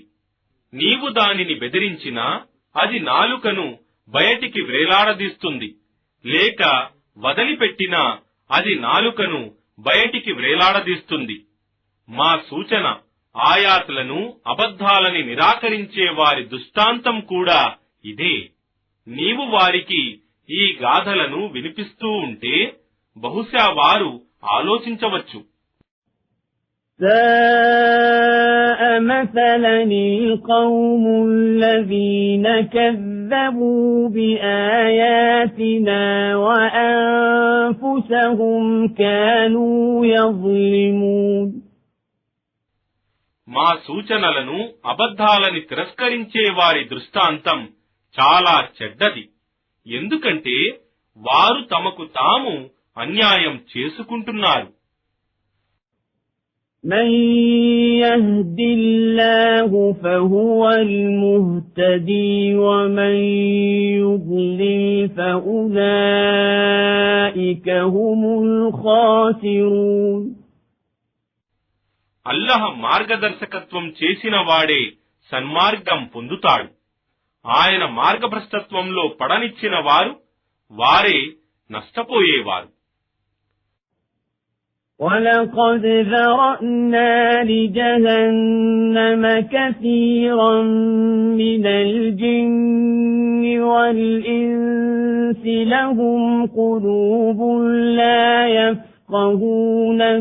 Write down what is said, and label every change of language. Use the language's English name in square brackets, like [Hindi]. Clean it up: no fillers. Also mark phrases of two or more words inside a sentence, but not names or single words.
[Telugu] నీవు దానిని బెదిరించినా అది నాలుకను బయటికి వ్రేలాడదీస్తుంది, లేక వదిలిపెట్టినా అది నాలుకను బయటికి వ్రేలాడదీస్తుంది. మా సూచన ఆయాతులను అబద్ధాలని నిరాకరించే వారి దృష్టాంతం కూడా ఇదే. నీవు వారికి ఈ గాథలను వినిపిస్తూ ఉంటే బహుశా వారు ఆలోచించవచ్చు. [Arabic] سَاءَ مَثَلًا الْقَوْمُ الَّذِينَ كَذَّبُوا بِآيَاتِنَا وَأَنفُسَهُمْ كَانُوا يَظْلِمُونَ. [Telugu] మా సూచనలను అబద్ధాలని తిరస్కరించే వారి దృష్టాంతం చాలా చెడ్డది. ఎందుకంటే వారు తమకు తాము అన్యాయం చేసుకుంటున్నారు. [Arabic] مَن يَهْدِ اللَّهُ فَهُوَ الْمُهْتَدِي وَمَن يُضْلِلْ فَأُولَئِكَ هُمُ الْخَاسِرُونَ. [Telugu] అల్లాహ్ మార్గదర్శకత్వం చేసిన వాడే సన్మార్గం పొందుతాడు. ఆయన మార్గభ్రష్టత్వంలో పడనిచ్చిన వారు వారే నష్టపోయేవారు. [Arabic] وَلَقَدْ ذَرَأْنَا لِجَهَنَّمَ كَثِيرًا مِنَ الْجِنِّ وَالْإِنسِ لَهُمْ قُلُوبٌ لَا يَفْقَهُونَ